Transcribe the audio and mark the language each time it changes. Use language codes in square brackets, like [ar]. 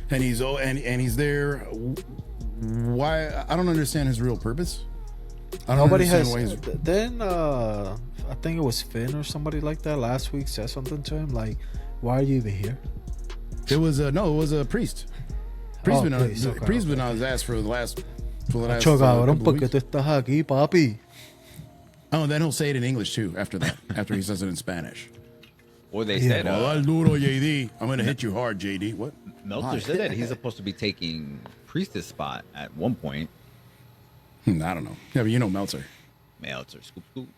[en] And he's he's there. Why? I don't understand his real purpose. Nobody has. Then I think it was Finn or somebody like that last week said something to him like, "Why are you even here?" It was a Priest. Priest been on his ass for the last. [es] Porque tú estás aquí, papi. [en] Oh, and then he'll say it in English too. After that, after he says it in Spanish. Or they said, duro, JD. I'm gonna hit you hard, JD. What? Meltzer said that he's supposed to be taking Priest's spot at one point. I don't know. Yeah, but you know Meltzer. Meltzer, scoop, scoop.